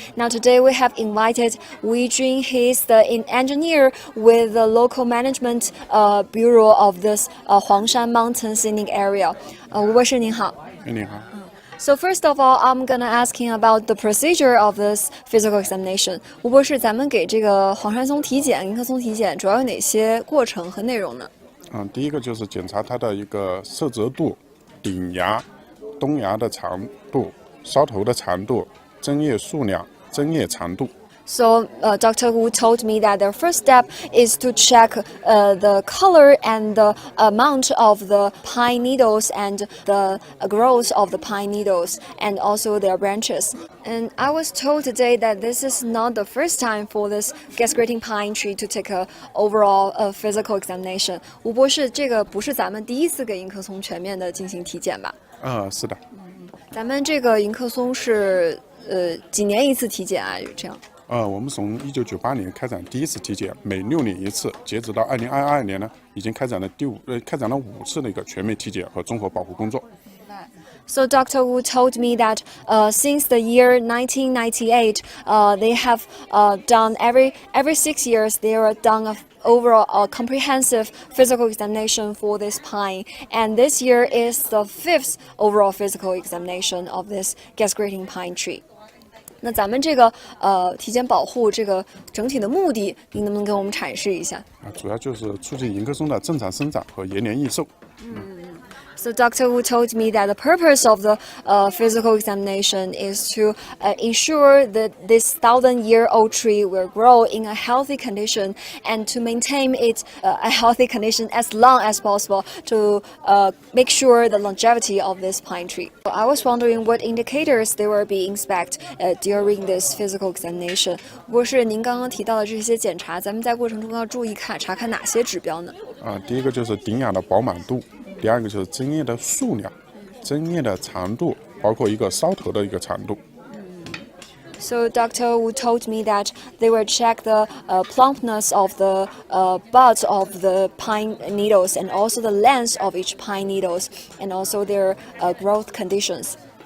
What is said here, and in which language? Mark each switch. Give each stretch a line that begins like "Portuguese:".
English: Now today we have invited Wei Jun. He is the engineer with the local management bureau of this Huangshan Mountain scenic area.
Chinese: 吴博士您好。你好。
English: So first of all, I'm gonna ask him about the procedure of this physical examination.
Chinese: 吴博士，咱们给这个黄山松体检、迎客松体检主要有哪些过程和内容呢？第一个就是检查它的一个色泽度、顶芽、冬芽的长度、梢头的长度、针叶数量、针叶长度。
English: So Dr. Wu told me that the first step is to check the color and the amount of the pine needles and the growth of the pine needles and also their branches. And I was told today that this is not the first time for this guest-greeting pine tree to take a overall physical examination.
Chinese: 吴博士，这个不是咱们第一次给迎客松全面的进行体检吧？是的。咱们这个迎客松是几年一次体检啊？这样？我们从1998年开展第一次体检，每6年一次，截止到2022年呢，已经开展了5次的一个全面体检和综合保护工作。
English: So Dr. Wu told me that since the year 1998, they have done every 6 years they are done a overall comprehensive physical examination for this pine, and this year is the 5th overall physical examination of this guest-greeting pine tree.
Chinese: 那咱们这个体检保护这个整体的目的，您能不能给我们阐释一下？主要就是促进迎客松的正常生长和延年益寿。
English: So Dr. Wu told me that the purpose of the physical examination is to ensure that this 1,000-year-old tree will grow in a healthy condition and to maintain it a healthy condition as long as possible to make sure the longevity of this pine tree. I was wondering what indicators they will be inspect during this physical examination.
Chinese: 博士，您刚刚提到的这些检查，咱们在过程中要注意查看哪些指标呢？第一个就是顶芽的饱满度。第二个就是针叶的数量、针叶的长度，包括一个梢头的一个长度。
English: So Dr. Wu told me that they will check the plumpness of the buds of the pine needles and also the length of each pine needles and also their growth conditions.